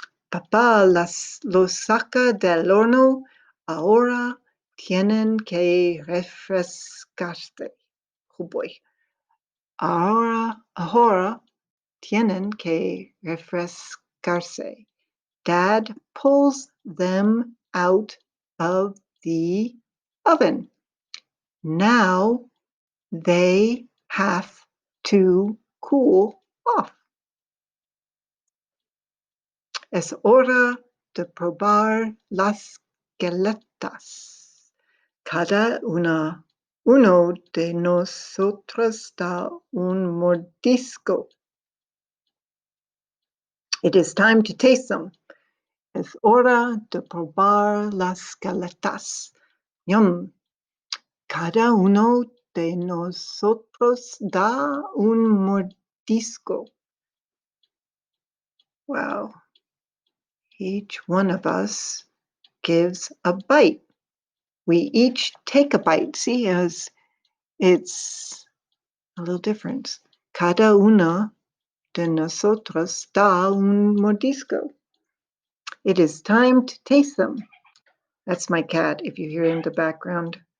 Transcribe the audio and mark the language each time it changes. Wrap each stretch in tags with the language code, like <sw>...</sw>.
<es>Papá los saca del horno. Ahora tienen que refrescarse.</es> <en>Oh boy.</en> <es>Ahora tienen que refrescarse.</es> <en>Dad pulls them out of the oven. Now they have to cool off.</en> <es>Es hora de probar las galetas. Cada uno de nosotros da un mordisco.</es> <en>It is time to taste them.</en> <es>Es hora de probar las galetas.</es> <en>Yum.</en> <es>Cada uno de nosotros da un mordisco.</es> <en>Wow. Each one of us gives a bite. We each take a bite. See, as it's a little different.</en> <es>Cada una de nosotros da un mordisco.</es> <en>It is time to taste them. That's my cat, if you hear in the background.</en>